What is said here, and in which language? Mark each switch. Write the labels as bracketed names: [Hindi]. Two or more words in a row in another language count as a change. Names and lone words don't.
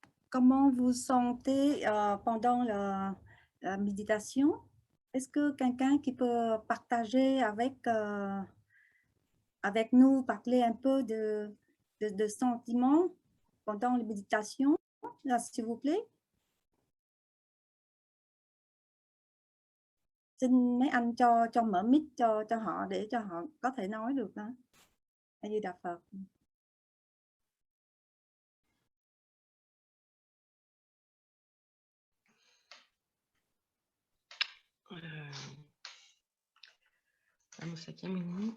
[French] comment vous sentez pendant la méditation? Est-ce que quelqu'un qui peut partager avec nous, parler un peu de sentiments pendant la méditation, là, s'il vous plaît? [Vietnamese] Xin mấy anh cho mở mic cho họ để cho họ có thể nói được đó. A Di Đà Phật. Namo Sakyamuni.